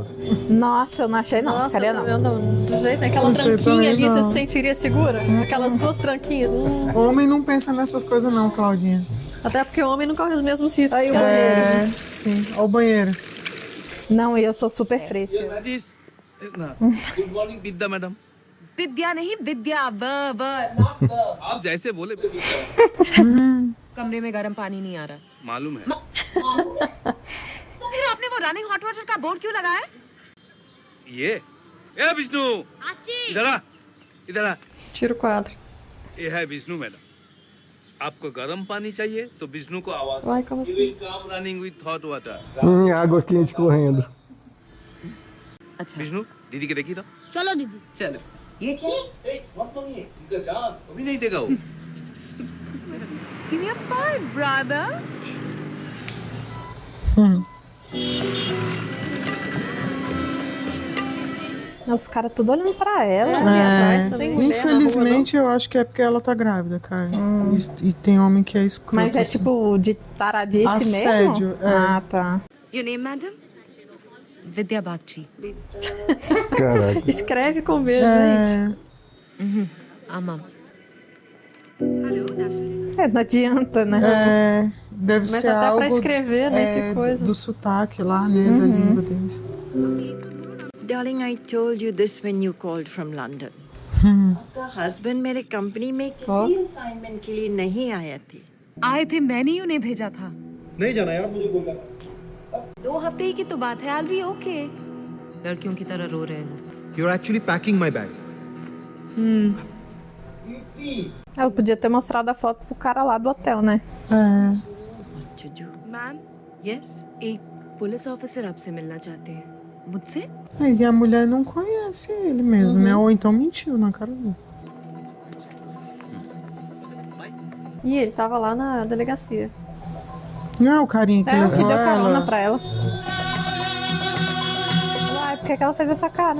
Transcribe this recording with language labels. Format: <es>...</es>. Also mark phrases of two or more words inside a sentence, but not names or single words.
<pt>Nossa, eu não achei não. Nossa, Ficaria não. eu não. Do jeito, aquela Não sei tranquinha também, ali, você não. se sentiria segura? Aquelas 2 tranquinhas. Homem não pensa nessas coisas não, Claudinha. Até porque o homem não corre os mesmos riscos Aí, que a mulher. Sim. Olha o banheiro. Não, eu sou super fresca.</pt> <en>Good morning Vidya madam.</en> <hi>विद्या नहीं, विद्या आप जैसे बोले कमरे में गर्म पानी नहीं आ रहा। मालूम है। तो फिर आपने वो</hi> <en>running hot water</en> <hi>का बोर्ड क्यों लगाया? ये ए विष्णु, इधर आ।</hi> <pt>Tira o quadro.</pt> <hi>ये है विष्णु मैडम। आपको गर्म पानी चाहिए तो विष्णु को आवाज</hi> <pt>Uai, como assim?</pt> <en>Come running with hot water.</en> <pt>Água quente correndo.</pt> <hi>अच्छा विष्णु दीदी के देखी तो चलो दीदी चलो ये क्या मत मांगिए इनका जान अभी नहीं देगा वो।</hi> <en>Give me a 5, brother.</en> <pt>Os caras tudo olhando pra ela. Ali atrás também, mulher na rua, Infelizmente, eu acho que é porque ela tá grávida, cara. E tem homem que é escroto. Mas é assim. tipo de taradice Assédio, mesmo? é. Ah, tá.</pt> <en>Your name, madam? Vidya Bagchi.</en> <pt>Caraca. Escreve com B, gente. Amam. Não adianta, né? Deve Mas ser até algo pra escrever, né? Que coisa. do sotaque lá, né? Da língua deles.</pt> <en>Darling, I told you this when you called from London.</en> <hi>हस्बैंड मेरे कंपनी में किसी असाइनमेंट के लिए नहीं आए थे। आए थे, मैंने ही उन्हें भेजा था। नहीं जाना यार, मुझे बोलना। 2 हफ्ते ही की तो बात है,</hi> <en>I'll be okay।</en> <hi>लड़कियों की तरह रो रहे हो।</hi> <en>You're actually packing my bag.</en> <pt>Ela podia ter mostrado a foto pro cara lá do hotel, né?</pt> <hi>मैम, Yes? एक</hi> <en>police officer</en> <hi>आपसे मिलना चाहते हैं। मुझसे?</hi> <pt>E a mulher não conhece ele mesmo, né? Ou então mentiu na cara dele. E ele tava lá na delegacia. Não é o carinha que Que levou deu carona ela? pra ela. Uai, por que ela fez essa cara?</pt>